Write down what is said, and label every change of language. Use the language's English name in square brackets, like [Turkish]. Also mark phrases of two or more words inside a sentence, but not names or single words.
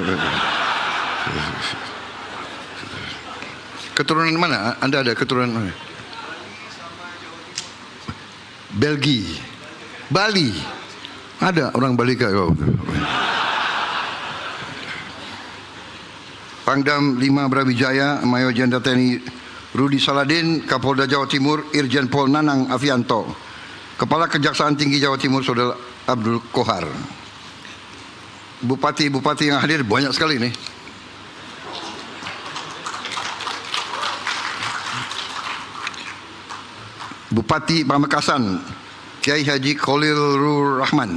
[Indonesian] Keturunan mana? Anda ada keturunan mana? Belgia, Bali. Ada orang Bali kah? Pangdam 5 Brawijaya, Mayor Jenderal TNI Rudi Saladin, Kapolda Jawa Timur Irjen Pol Nanang Afianto, Kepala Kejaksaan Tinggi Jawa Timur Saudara Abdul Kohar. Bupati-bupati yang hadir banyak sekali nih. Bupati Pamekasan Kiai Haji Khalilur Rahman.